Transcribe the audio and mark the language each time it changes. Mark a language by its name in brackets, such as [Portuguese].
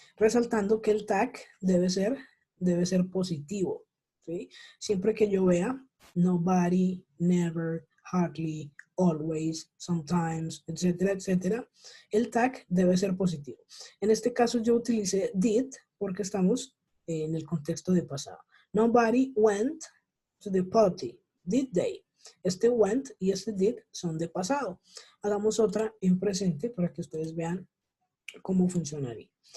[Spanish] Resaltando que el tag debe ser positivo, ¿sí? Siempre que yo vea nobody, never, hardly, always, sometimes, etcétera, etcétera, el tag debe ser positivo. En este caso yo utilicé did porque estamos en el contexto de pasado. [English] Nobody went to the party, did they? [Spanish] Este went y este did son de pasado. Hagamos otra en presente para que ustedes vean cómo funcionaría.